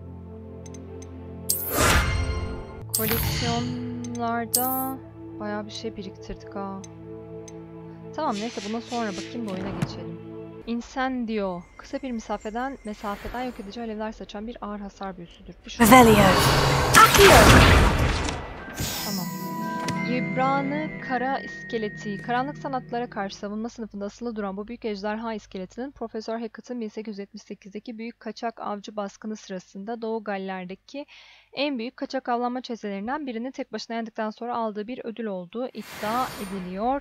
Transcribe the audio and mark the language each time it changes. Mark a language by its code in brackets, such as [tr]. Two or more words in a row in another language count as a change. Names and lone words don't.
[tr] Koleksiyonlarda bayağı bir şey biriktirdik ha. Tamam neyse buna sonra bakayım da oyuna geçelim. Incendio. Kısa bir mesafeden yok edici alevler saçan bir ağır hasar büyüsüdür. Revelio. Accio. Tamam. İbranı Kara İskeleti. Karanlık sanatlara karşı savunma sınıfında asılı duran bu büyük ejderha iskeletinin Profesör Hackett'ın 1878'deki büyük kaçak avcı baskını sırasında Doğu Galler'deki en büyük kaçak avlanma çetelerinden birini tek başına yendik sonra aldığı bir ödül olduğu iddia ediliyor.